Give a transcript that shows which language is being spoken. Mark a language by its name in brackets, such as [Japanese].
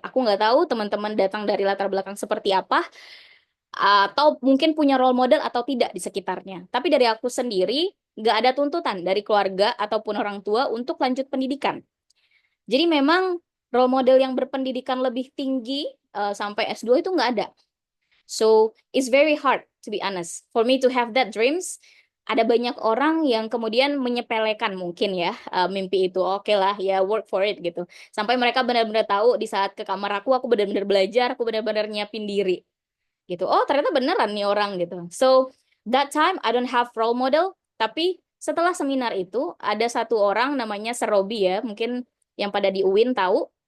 [Indonesian] Aku nggak tahu teman-teman datang dari latar belakang seperti apa, atau mungkin punya role model atau tidak di sekitarnya. Tapi dari aku sendiri, nggak ada tuntutan dari keluarga ataupun orang tua untuk lanjut pendidikan. Jadi memang role model yang berpendidikan lebih tinggi sampai S2 itu nggak ada. [English] So, it's very hard, to be honest, for me to have that dreams. [Indonesian] Ada banyak orang yang kemudian menyepelekan mungkin ya mimpi itu. Oke lah, ya [English] work for it [Indonesian] gitu. Sampai mereka benar-benar tahu di saat ke kamar aku benar-benar belajar, aku benar-benar nyiapin diri. Gitu. Oh, ternyata beneran nih orang gitu. [English] So, that time I don't have role model, [Indonesian] tapi setelah seminar itu ada satu orang namanya Serobi ya, mungkin yang pada di UIN tahu.